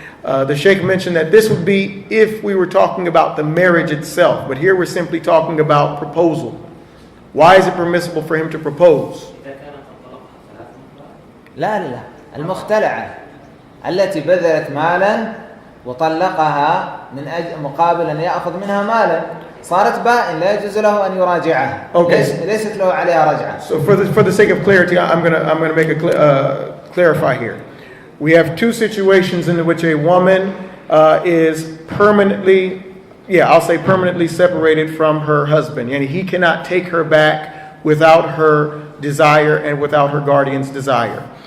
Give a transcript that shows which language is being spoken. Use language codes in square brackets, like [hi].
[en] The Sheikh mentioned that this would be if we were talking about the marriage itself, but here we're simply talking about proposal. Why is it permissible for him to propose? [ar] لا المختلعة التي بذلت مالا وطلقها من أجل مقابل أن يأخذ منها مالا صارت بائن لا يجوز له أن يراجعها. ليست له عليها رجعة. [en] So for the sake of clarity, I'm gonna make clarify here. We have 2 situations in which a woman is permanently separated from her husband. And he cannot take her back without her desire and without her guardian's desire.